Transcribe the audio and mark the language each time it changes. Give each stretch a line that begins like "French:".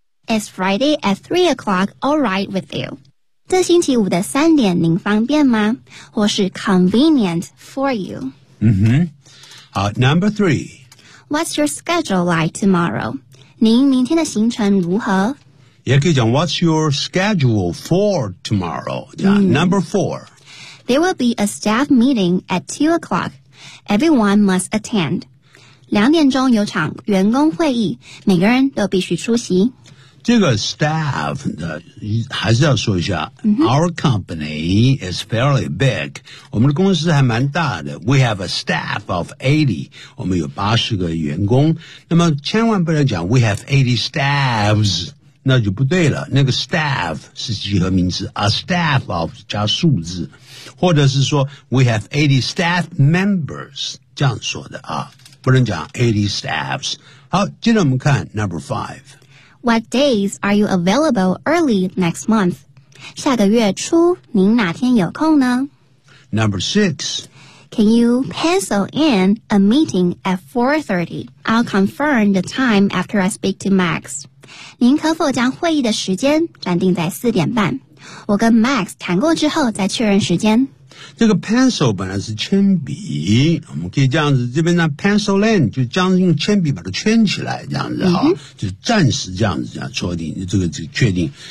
English: Is Friday at 3 o'clock all right with you？
Chinese: 这星期五的三点您方便吗？或是
English: convenient for you？嗯哼，好 ，Number three。 What's your schedule like tomorrow?
Chinese: 您明天的行程如何？也可以讲
English: What's your schedule for tomorrow?、Mm. Number four. There will be a staff meeting at 2 o'clock. Everyone must attend.
Chinese: 两点钟有场员工会议，每个人都必须出席。这个 staff 的还是要说一下、 mm-hmm.
English: Our company is fairly big
Chinese: 我们的公司还蛮大的
English: We have a staff of 80
Chinese: 我们有80个员工那么千万不能讲
English: We have 80 staffs
Chinese: 那就不对了那个 staff 是集合名词 A staff of 加数字或者是说
English: We have 80 staff members
Chinese: 这样说的啊，不能讲80 staffs 好接着我们看 number 5
English: What days are you available early next month?
Chinese: 下个月初您哪天有空呢
English: Number six. Can you pencil in a meeting at 4:30? I'll confirm the time after I speak to Max.
Chinese: 您可否将会议的时间暂定在4:30？我跟 Max 谈过之后再确认时间。这个 pencil 本来是铅笔，我们可以这样子，这边呢 pencil land 就将用铅笔把它圈起来，这样子哈、嗯，就暂时这样子这样确定，这个确定。